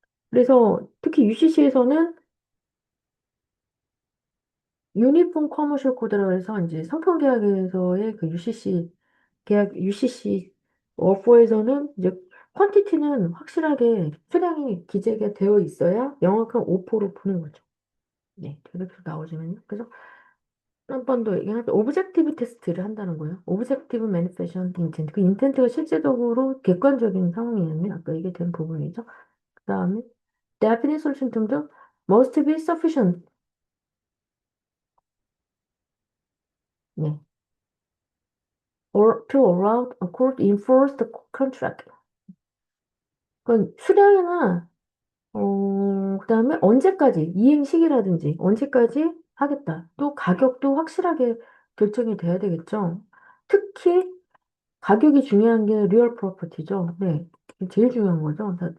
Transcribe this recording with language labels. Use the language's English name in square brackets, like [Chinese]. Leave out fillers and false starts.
[Korean] 그래서 특히 UCC에서는 유니폼 커머셜 코드라고 해서 이제 상품 계약에서의 그 UCC 계약 UCC 어포에서는 이제 퀀티티는 확실하게 수량이 기재가 되어 있어야 명확한 오포로 보는 거죠. 네, 그렇게 나오시면요. 그래서 한 번 더 얘기하면 오브젝티브 테스트를 한다는 거예요. 오브젝티브 매니페션 인텐트. 그 인텐트가 실제적으로 객관적인 상황이었네. 아까 얘기된 부분이죠. [English] 그 다음에 definite solution term도 must be sufficient. [Korean] 네. [English] or to allow a court to enforce the contract. [Korean] 그건 수량이나 그다음에 언제까지 이행 시기라든지 언제까지 하겠다. 또 가격도 확실하게 결정이 돼야 되겠죠. 특히 가격이 중요한 게 리얼 프로퍼티죠. 네. 제일 중요한 거죠.